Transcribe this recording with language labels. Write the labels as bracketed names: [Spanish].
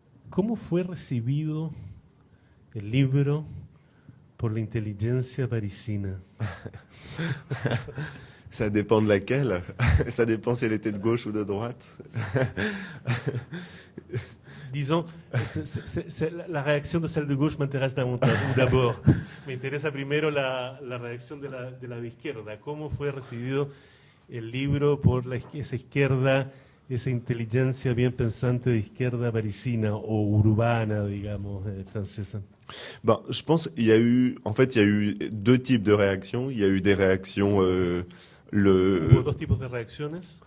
[Spanish] ¿Cómo fue recibido el libro por la inteligencia parisina? [French] Ça dépend de laquelle. Ça dépend si elle était de gauche ou de droite. Disons, [Spanish] la reacción de [French] celle de gauche m'intéresse davantage, ou d'abord. [Spanish] Me interesa primero la reacción de la de izquierda. ¿Cómo fue recibido el libro por esa izquierda, esa inteligencia bien pensante de izquierda parisina o urbana, digamos, francesa? [French] Ben, je pense qu'il y a eu, en fait, il y a eu deux types de réactions. Il y a eu des réactions, [Spanish] Hubo dos tipos de reacciones.